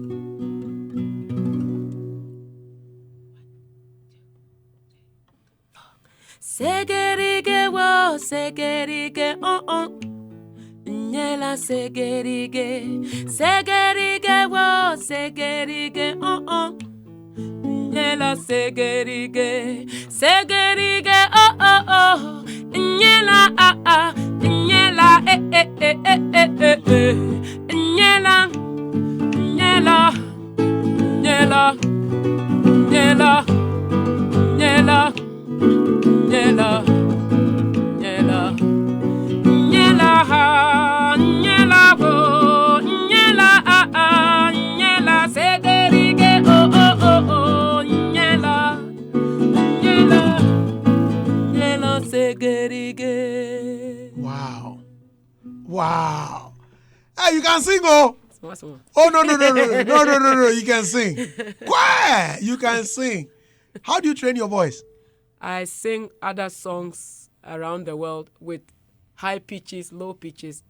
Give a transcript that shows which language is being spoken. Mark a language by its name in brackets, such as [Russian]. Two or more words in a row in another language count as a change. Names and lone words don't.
[English] Segerige wo, segerige, nyela segerige, segerige wo, segerige, nyela segerige, segerige, nyela nyela nyela nyela nyela nyela nyela. Nyela, nyela, nyela, nyela, wo, nyela, nyela, segerige, nyela, nyela, nyela, segerige. Wow. Hey, you can sing, oh. Small. Oh, no, you can sing. Why? You can sing. How do you train your voice? I sing other songs around the world with high pitches, low pitches.